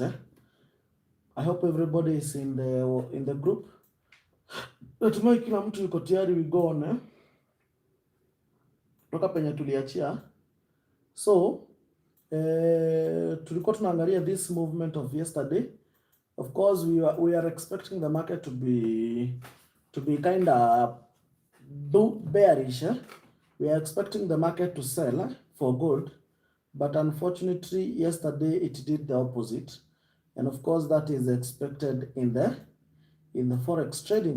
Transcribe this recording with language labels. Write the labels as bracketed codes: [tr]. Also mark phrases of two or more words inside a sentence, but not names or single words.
[en] I hope everybody is in the group. [sw] Natumai kila mtu yuko tayari, [en] we go on [sw] kutoka penye tuliachia. [en] So [sw] tulikuwa tunaangalia [en] this movement of yesterday. Of course we are expecting the market to be kind of bearish. We are expecting the market to sell for gold, but unfortunately yesterday it did the opposite, and of course that is expected in in the forex trading.